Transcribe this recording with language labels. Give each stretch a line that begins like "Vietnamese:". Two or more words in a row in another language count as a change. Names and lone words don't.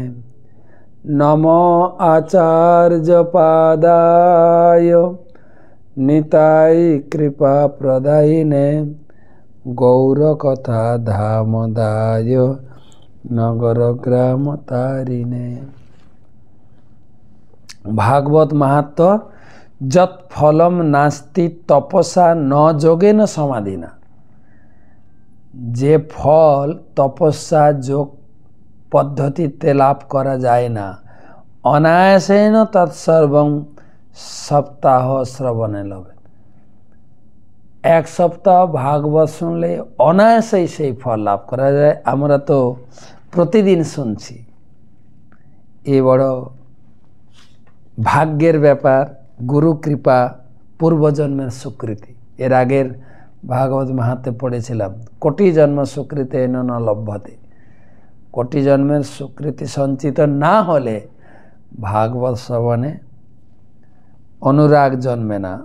Sanskrit: नमो आचार्य पादाय निताय कृपा प्रदायिने गौरकथा धामदाय नगर ग्राम तारिणे। भागवत महात्म जत फलम नास्ति तपसा न जोगेन समाधिना।
Bangla: যে ফল তপস্যা যোগ পদ্ধতি লাভ করা যায় না
Sanskrit: अनायासेन तत्सर्वं सप्ताह श्रवणे लभे।
Bangla: এক সপ্তাহ ভাগবত শুনলে অনায়াসে সে ফল লাভ করা যায়। আমরা তো প্রতিদিন सुनছি। এ বড় ভাগ্যের ব্যাপার, গুরু কৃপা, পূর্বজন্মের স্বীকৃতি। এর আগের ভাগবত মাহাত্ম্যে পড়েছিলাম,
Sanskrit: কোটি জন্ম স্বীকৃতি ন লভ্যতে।
Bangla: কোটি জন্মের স্বীকৃতি সঞ্চিত না হলে ভাগবত শ্রবণে অনুরাগ জন্মে না।